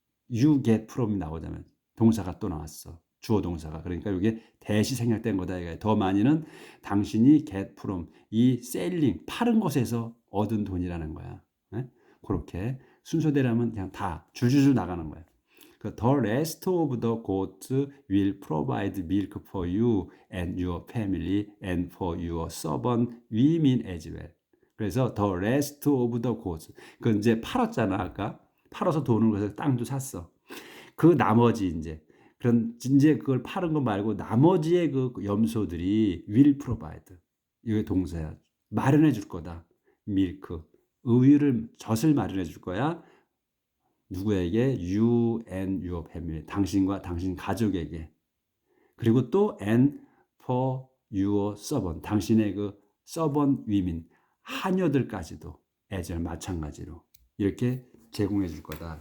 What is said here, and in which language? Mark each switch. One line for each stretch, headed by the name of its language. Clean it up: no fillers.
English: You get from
Korean: 이 나오자면 동사가 또 나왔어. 주어 동사가. 그러니까 이게 대시 생략된 거다. 더 많이는 당신이
English: get from
Korean: 이 selling 파는 것에서 얻은 돈이라는 거야. 그렇게 순서대로면 그냥 다 줄줄줄 나가는 거야.
English: The rest of the goats will provide milk for you and your family and for your servant women as well.
Korean: 그래서
English: the rest of the goats.
Korean: 그 이제 팔았잖아 아까. 팔아서 돈을 그래서 땅도 샀어. 그 나머지 이제 그걸 파는 거 말고 나머지의 그 염소들이
English: will provide.
Korean: 이게 동사야. 마련해 줄 거다. 밀크. 젖을 마련해 줄 거야. 누구에게?
English: You and your family.
Korean: 당신과 당신 가족에게. 그리고 또
English: and for your servant.
Korean: 당신의 그
English: servant women.
Korean: 하녀들까지도 as 마찬가지로 이렇게 제공해 줄 거다.